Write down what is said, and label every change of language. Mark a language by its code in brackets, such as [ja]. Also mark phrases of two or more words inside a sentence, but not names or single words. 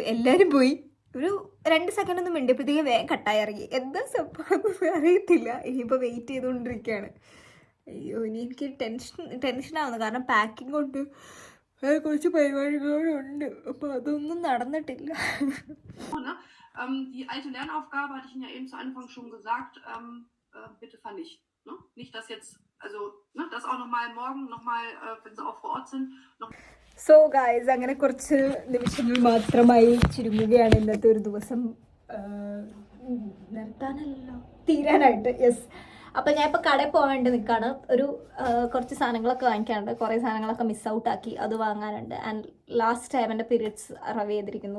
[ml] എല്ലാവരും പോയി. ഒരു 2 സെക്കൻഡ് ഒന്നും മിണ്ടിയപ്പോഴത്തേക്കും വേഗം കട്ടായി ഇറങ്ങി. എന്താ സംഭവം അറിയത്തില്ല. ഇനിയിപ്പോൾ വെയിറ്റ് ചെയ്തുകൊണ്ടിരിക്കുകയാണ്. അയ്യോ, ഇനി എനിക്ക് ടെൻഷനാവുന്നു. കാരണം പാക്കിംഗ് കൊണ്ട് കുറച്ച് പരിപാടികളുണ്ട്. അപ്പോൾ അതൊന്നും നടന്നിട്ടില്ല. [de] Die alte Lernaufgabe hatte ich Ihnen ja eben zu Anfang schon gesagt, bitte vernichten. Ne? Nicht, dass jetzt, also, ne, das auch nochmal morgen, nochmal, wenn Sie auch vor Ort sind. [en] so guys, [ml] അങ്ങനെ കുറച്ച് നിമിഷങ്ങൾ മാത്രമായി ചുരുങ്ങുകയാണ് ഇന്നത്തെ ഒരു ദിവസം തീരാനായിട്ട്. യെസ്, അപ്പം ഞാൻ ഇപ്പോൾ കടയിൽ പോകാൻ വേണ്ടി നിൽക്കുകയാണ്. കുറച്ച് സാധനങ്ങളൊക്കെ വാങ്ങിക്കാനുണ്ട്. കുറേ സാധനങ്ങളൊക്കെ [en] miss out [ml] ആക്കി, അത് വാങ്ങാനുണ്ട്. [en] and last time [ml] എൻ്റെ [en] periods arrive [ml] ചെയ്തിരിക്കുന്നു.